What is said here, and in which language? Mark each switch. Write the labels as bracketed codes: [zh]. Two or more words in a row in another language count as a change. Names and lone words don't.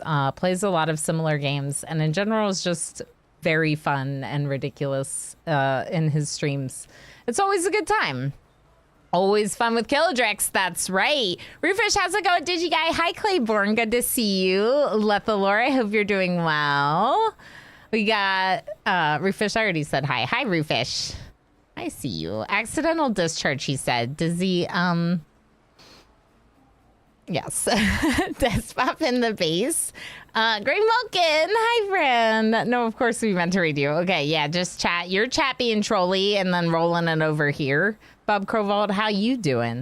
[en] Plays a lot of similar games, and in general is just very fun and ridiculous in his streams. It's always a good time. Always fun with Killadrix, that's right. Rufish, how's it going, Digi Guy? Hi, Claiborne, good to see you. Lethalore, I hope you're doing well. We got Rufish, I already said hi. Hi, Rufish. I see you. Accidental discharge, he said. Does he, yes. Death pop in the base. Great Malkin, hi, friend. No, of course we meant to read you. Okay, yeah, just chat. Your chat being trolly and then rolling it over here. Bob Crowald, how you doing?